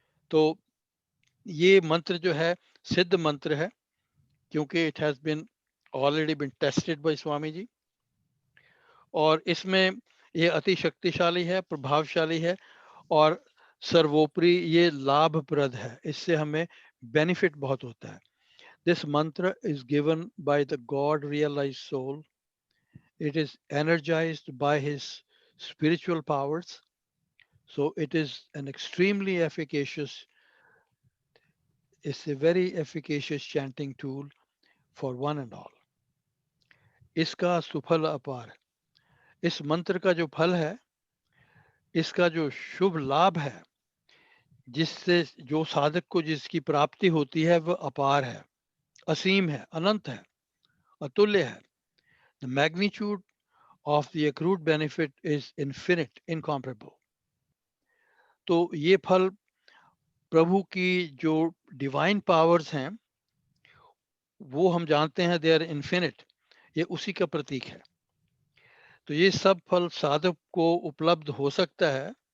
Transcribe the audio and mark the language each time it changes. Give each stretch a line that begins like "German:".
Hindi: तो ये मंत्र जो है सिद्ध मंत्र है, क्योंकि
English: it has been already been tested by Swami ji,
Hindi: और इसमें ये अति शक्तिशाली है, प्रभावशाली है, और सर्वोपरि ये लाभप्रद है। इससे हमें बेनिफिट बहुत होता है।
English: This mantra is given by the God realised soul. It is energized by his spiritual powers. So it is an extremely efficacious, it's a very efficacious chanting tool for one and all.
Hindi: इसका सुफल अपार। इस मंत्र का जो फल है, इसका जो शुभ लाभ है, जिससे जो साधक को जिसकी प्राप्ति होती है वह अपार है, असीम है, अनंत है, अतुल्य है।
English: The magnitude of the accrued benefit is infinite, incomparable.
Hindi: तो ये फल प्रभु की जो डिवाइन पावर्स हैं वो हम जानते हैं,
English: they are infinite,
Hindi: ये उसी का प्रतीक है। तो ये सब फल साधक को उपलब्ध हो सकता है।